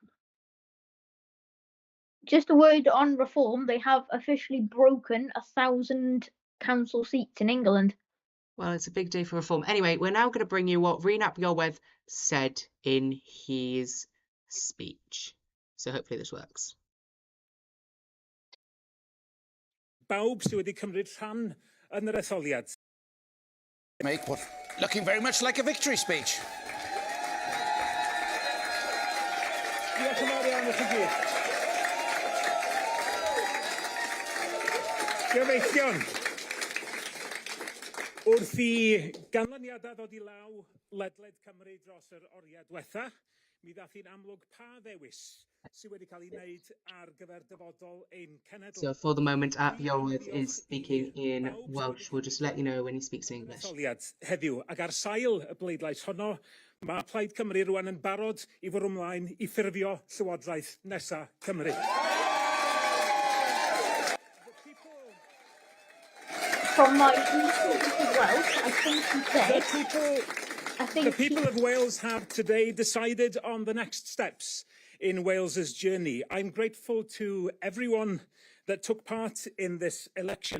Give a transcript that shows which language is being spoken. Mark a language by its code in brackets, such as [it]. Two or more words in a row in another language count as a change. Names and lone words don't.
[en] Just a word on Reform. They have officially broken 1,000 council seats in England. Well, it's a big day for Reform. Anyway, we're now going to bring you what Rhun ap Iorwerth said in his speech. So hopefully this works. [cy] Bawb sydd wedi cymryd rhan yn yr etholiad. [en] Make what looking very much like a victory speech. [cy] Diolch yn fawr iawn i chi gyd. Gyfeillion, wrth i ganlyniadau ddod i law ledled Cymru dros yr oriau diwetha, mi ddath hi'n amlwg pa ddewis [en] So for the moment, Ap Iorwerth is speaking in Welsh. We'll just let you know when he speaks in English. [cy] Heddiw, ac ar sail y bleidlais honno, mae Plaid Cymru rwan yn barod I fwrw ymlaen I ffurfio Llywodraeth Nesa Cymru. [en] From my research as well, I think he said... The people of Wales have today decided on the next steps in Wales's journey. I'm grateful to everyone that took part in this election.